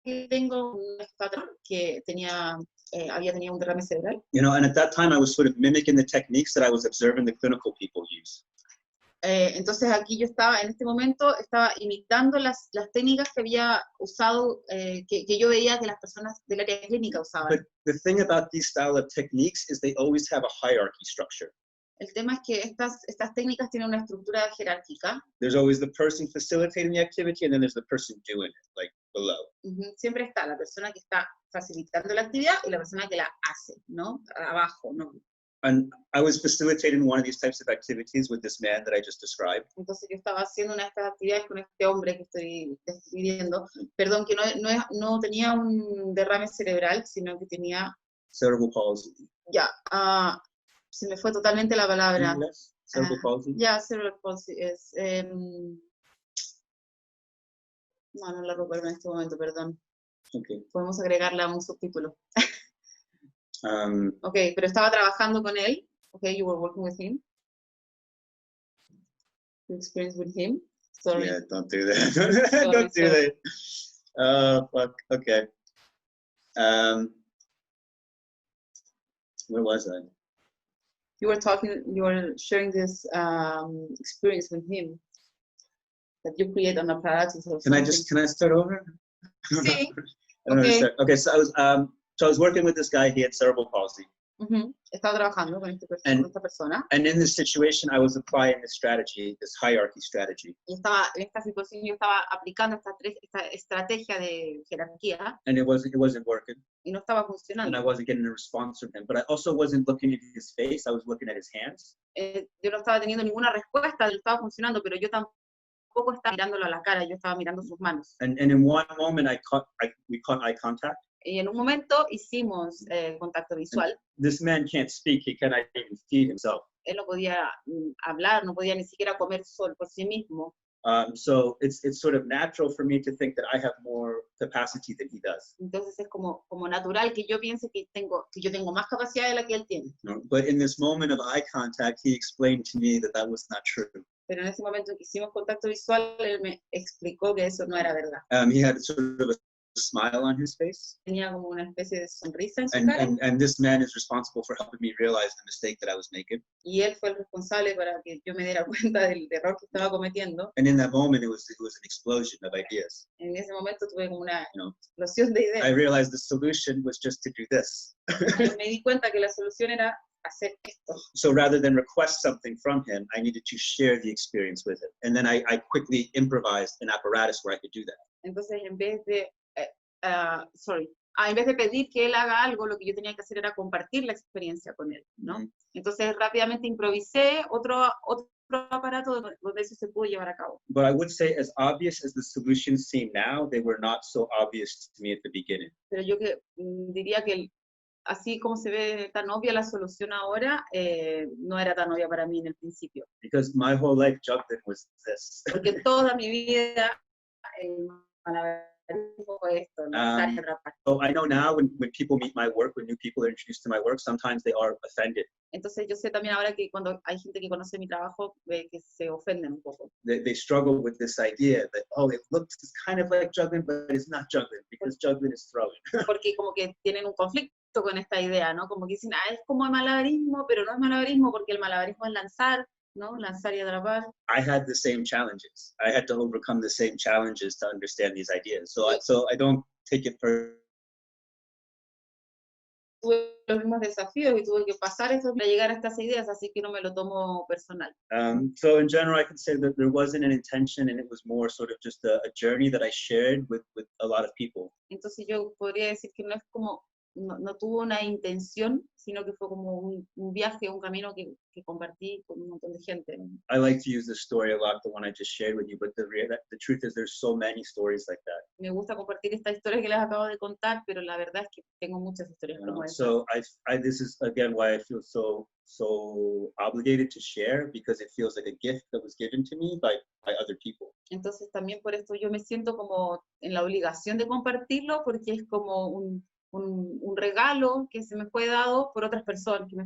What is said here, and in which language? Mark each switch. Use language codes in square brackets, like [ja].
[es] Tengo un que había tenido un derrame cerebral. [en] You know, and at that time I was sort of mimicking the techniques that I was observing the clinical people use. [es] Entonces aquí yo estaba, en este momento, estaba imitando las técnicas que había usado, que yo veía que las personas del área clínica usaban. [en] But the thing about these style of techniques is they always have a hierarchy structure. [es] El tema es que estas técnicas tienen una estructura jerárquica. [en] There's always the person facilitating the activity, and then there's the person doing it, like below. [es] Siempre está la persona que está facilitando la actividad y la persona que la hace, ¿no? Abajo, ¿no? [en] And I was facilitating one of these types of activities with this man that I just described. [es] Entonces yo estaba haciendo una de estas actividades con este hombre que estoy describiendo. Perdón, que no tenía un derrame cerebral, sino que tenía... [en] Cerebral palsy. [es] Ya, se me fue totalmente la palabra. [en] Cerebral palsy. [es] Ya, cerebral palsy es... no la recuerdo en este momento, perdón. [en] Okay. [es] Podemos agregarla a un subtítulo. Ok, pero estaba trabajando con él. [en] Okay, you were working with him. You experienced with him. Sorry. Yeah, don't do that. Don't do that. Oh, fuck. Okay. Where was I? You were sharing this experience with him that you create an apparatus or Can something. I start over? [es] Sí. [en] I don't understand. Okay, so I was working with this guy. He had cerebral palsy. [es] Estaba trabajando con esta persona. [en] And in this situation, I was applying this strategy, this hierarchy strategy. [es] Y en esta situación yo estaba aplicando esta estrategia de jerarquía. [en] And it wasn't working. [es] Y no estaba [en] And [es] funcionando. [en] I wasn't getting a response from him. But I also wasn't looking at his face. I was looking at his hands. [es] Yo no estaba teniendo ninguna respuesta, no estaba funcionando, pero yo tampoco estaba mirándolo a la cara, yo estaba mirando sus manos. [en] And in one moment, we caught eye contact. [es] Y en un momento hicimos contacto visual. [en] This man can't speak. He cannot even feed himself. [es] Él no podía hablar, no podía ni siquiera comer solo por sí mismo. [en] So it's sort of natural for me to think that I have more capacity than he does. [es] Entonces es como natural que yo piense que yo tengo más capacidad de la que él tiene. [en] But in this moment of eye contact, he explained to me that was not true. [es] Pero en ese momento que hicimos contacto visual, él me explicó que eso no era verdad. [en] He had sort of a smile on his face. [es] Tenía como una especie de sonrisa en su cara. [en] And this man is responsible for helping me realize the mistake that I was making. [es] Y él fue el responsable para que yo me diera cuenta del error que estaba cometiendo. [en] And in that moment, it was an explosion of ideas. [es] En ese momento tuve como una explosión de ideas. [en] I realized the solution was just to do this. [es] Me di cuenta que la solución era hacer esto. [en] So rather than request something from him, I needed to share the experience with him. And then I quickly improvised an apparatus where I could do that. [es] Entonces, en vez de, en vez de pedir que él haga algo, lo que yo tenía que hacer era compartir la experiencia con él, ¿no? Entonces, rápidamente improvisé otro aparato donde eso se pudo llevar a cabo. [en] But I would say, as obvious as the solutions seem now, they were not so obvious to me at the beginning. [es] Pero yo diría que así como se ve tan obvia la solución ahora, no era tan obvia para mí en el principio. [en] Because my whole life, juggling was this. [es] Porque toda mi vida, el malabarismo fue esto, lanzar y atrapar. [en] So I know now when people meet my work, when new people are introduced to my work, sometimes they are offended. [es] Entonces yo sé también ahora que cuando hay gente que conoce mi trabajo, ve que se ofenden un poco. [en] They struggle with this idea that, oh, it looks kind of like juggling, but it's not juggling, because juggling is throwing. [es] Porque como que tienen un conflicto con esta idea, ¿no? Como que dicen, es como el malabarismo, pero no es malabarismo porque el malabarismo es lanzar, ¿no? Lanzar y atrapar. [en] I had the same challenges. I had to overcome the same challenges to understand these ideas. So I don't take it for. [es] Tuve los mismos desafíos y tuve que pasar eso para llegar a estas ideas, así que no me lo tomo personal. [en] So in general, I can say that there wasn't an intention, and it was more sort of just a journey that I shared with a lot of people. [es] Entonces yo podría decir que no es como, no tuvo una intención, sino que fue como un viaje, un camino que compartí con un montón de gente. [en] I like to use this story a lot, the one I just shared with you, but the truth is there's so many stories like that. [es] Me gusta compartir esta historia que les acabo de contar, pero la verdad es que tengo muchas historias como esta. [en] So this is again why I feel so obligated to share, because it feels like a gift that was given to me by other people. [es] Entonces también por esto yo me siento como en la obligación de compartirlo, porque es como un regalo que se me fue dado por otras personas,